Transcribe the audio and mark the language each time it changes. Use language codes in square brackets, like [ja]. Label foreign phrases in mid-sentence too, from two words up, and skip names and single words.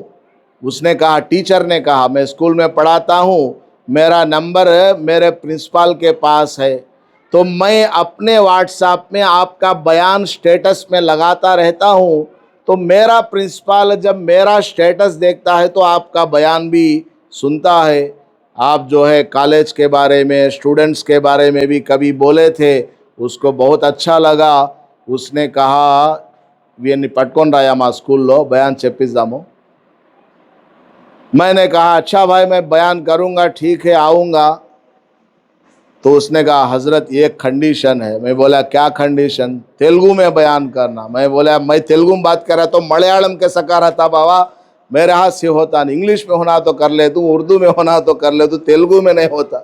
[ur] اس نے کہا ٹیچر نے کہا میں اسکول میں پڑھاتا ہوں, میرا نمبر میرے پرنسپل کے پاس ہے, تو میں اپنے واٹس ایپ میں آپ کا بیان سٹیٹس میں لگاتا رہتا ہوں. تو میرا پرنسپل جب میرا سٹیٹس دیکھتا ہے تو آپ کا بیان بھی سنتا ہے. آپ جو ہے کالج کے بارے میں, اسٹوڈنٹس کے بارے میں بھی کبھی بولے تھے, اس کو بہت اچھا لگا. اس نے کہا [te] వీరిని పట్టుకొని రాయా మా స్కూల్లో బయాన్ చెప్పిద్దాము. [ur] میں نے کہا اچھا بھائی میں بیان کروں گا, ٹھیک ہے آؤں گا. تو اس نے کہا حضرت یہ کنڈیشن ہے. میں بولا کیا کنڈیشن؟ تیلگو میں بیان کرنا. میں بولا میں تیلگو میں بات کر رہا تو ملیالم کیسا کر رہا تھا بابا, میرے ہاتھ سے ہوتا نہیں، انگلش میں ہونا تو کر لے تو، اردو میں ہونا تو کر لے تو، تیلگو میں نہیں ہوتا۔